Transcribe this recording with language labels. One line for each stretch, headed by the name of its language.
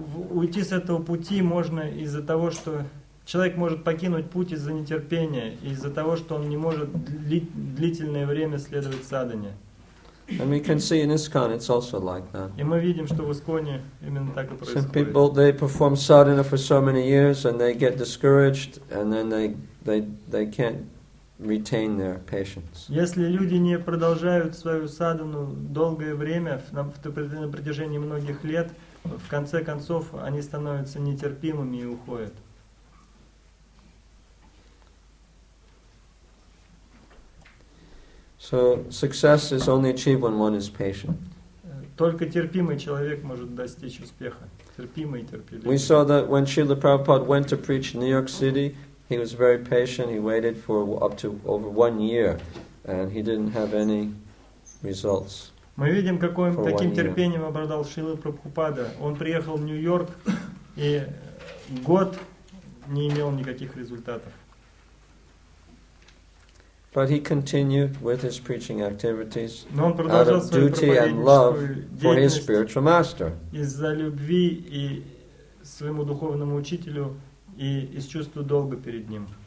Russian: Уйти с этого пути можно из-за того, что человек может покинуть путь из-за нетерпения, из-за того, что он не может длительное время следовать садхане.
English: And we can see in ISKCON it's also like that.
Russian: И мы видим, что в Исконе именно так и происходит.
English: Some people, they perform sadhana for so many years and they get discouraged and then they can't retain their patience.
Russian: Если люди не продолжают свою садхану долгое время, на протяжении многих лет, в конце концов они становятся нетерпимыми и уходят.
English: So success is only achieved when one is patient.
Russian: Только терпимый человек может достичь успеха. Терпимый и терпеливый.
English: We saw that when Srila Prabhupada went to preach in New York City, he was very patient. He waited for up to over 1 year, and he didn't have any results.
Russian: Мы видим, каким терпением обладал Шрила Прабхупада. Он приехал в Нью-Йорк и год не имел никаких результатов.
English: But he continued with his preaching activities out of duty and love for his spiritual master.
Russian: Из-за любви и своему духовному учителю и из чувства долга перед ним.